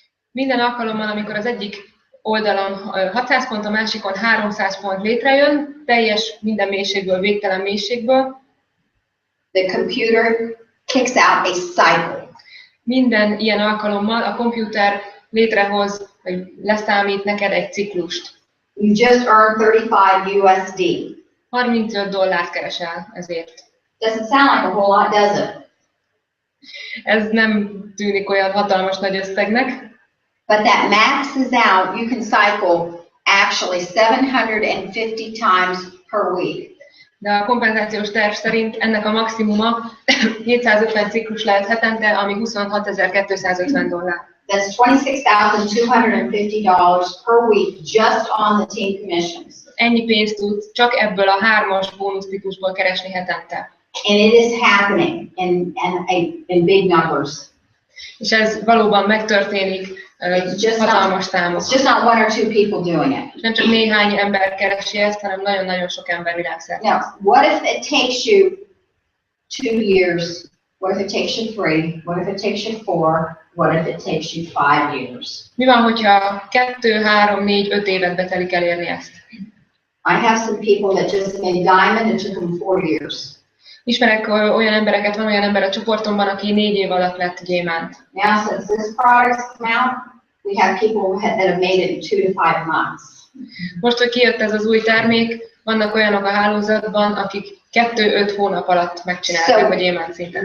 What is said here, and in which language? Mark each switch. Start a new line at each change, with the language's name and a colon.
Hungarian: Minden alkalommal, amikor az egyik oldalon 600 pont, a másikon 300 pont létrejön, teljes minden mélységből, végtelen mélységből.
English: The computer kicks out a cycle.
Hungarian: Minden ilyen alkalommal a komputer létrehoz, vagy leszámít neked egy ciklust.
English: You just earned 35 USD.
Hungarian: $35 keresel ezért.
English: Doesn't sound like a whole lot, does it?
Hungarian: Ez nem tűnik olyan hatalmas nagy összegnek.
English: But that maxes out, you can cycle actually 750 times per week.
Hungarian: De a kompenzációs terv szerint ennek a maximuma 750 ciklus lehet hetente, ami $26,250.
English: That's $26,250 per week just on the team commissions.
Hungarian: Ennyi pénzt tud csak ebből a 3-as bónuszciklusból keresni hetente.
English: And it is happening in big numbers.
Hungarian: És ez valóban megtörténik hatalmas számok.
English: It's just not one or two people doing it.
Hungarian: Nem csak néhány ember keresi ezt, hanem nagyon-nagyon sok ember világszerte.
English: Now, what if it takes you 2 years? What if it takes you 3? What if it takes you 4? What if it takes you 5 years?
Hungarian: Mi van, hogyha 2, 3, 4, 5 évet betelik elérni ezt?
English: I have some people that just made diamond and took them 4 years.
Hungarian: Ismerek olyan embereket, van olyan ember a csoportomban, aki 4 év alatt lett gyémánt.
English: Now, since this product's come out, we have people that have made it in 2 to 5 months.
Hungarian: Most, hogy kijött ez az új termék, vannak olyanok a hálózatban, akik 2-5 hónap alatt megcsinálták a gyémánt szintet.